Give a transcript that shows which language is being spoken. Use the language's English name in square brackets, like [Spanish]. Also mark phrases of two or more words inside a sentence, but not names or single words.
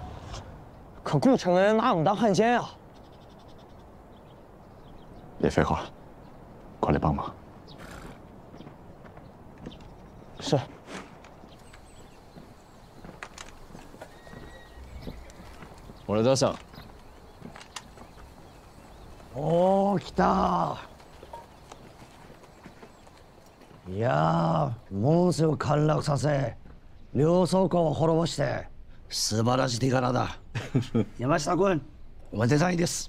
[Chinese] 可顾城的人拿我们当汉奸呀！别废话，过来帮忙。是。我来上。 [Japanese] おー、来た。いやー、門瀬を陥落させ、両倉庫を滅ぼして、素晴らしい手柄だ。山下君、おめでたいです。